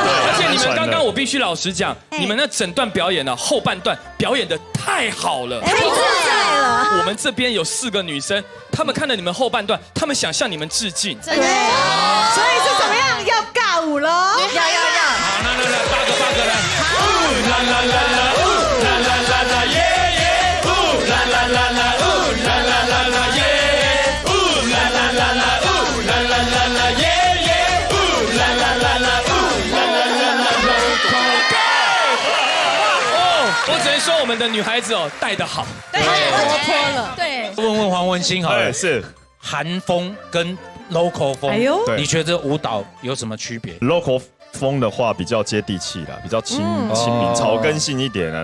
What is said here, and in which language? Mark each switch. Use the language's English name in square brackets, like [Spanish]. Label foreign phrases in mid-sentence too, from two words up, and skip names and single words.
[Chinese] 而且你们刚刚我必须老实讲，你们那整段表演呢，后半段表演的太好了，太自在了。我们这边有4个女生，她们看了你们后半段，她们想向你们致敬。对，所以是怎么样？要尬舞喽？要。好，那8 个来。啦啦啦啦，啦啦啦啦耶耶，啦啦啦啦，啦啦啦啦耶，啦啦啦啦，啦啦啦啦耶耶，啦啦啦啦，啦啦啦啦。哦，我只能说我们的女孩子哦带得好，太活泼了。对，问黄文兴好了，是韩风跟 local 风，你觉得舞蹈有什么区别 local 风的话比较接地气啦，比较亲民、草根性一点的。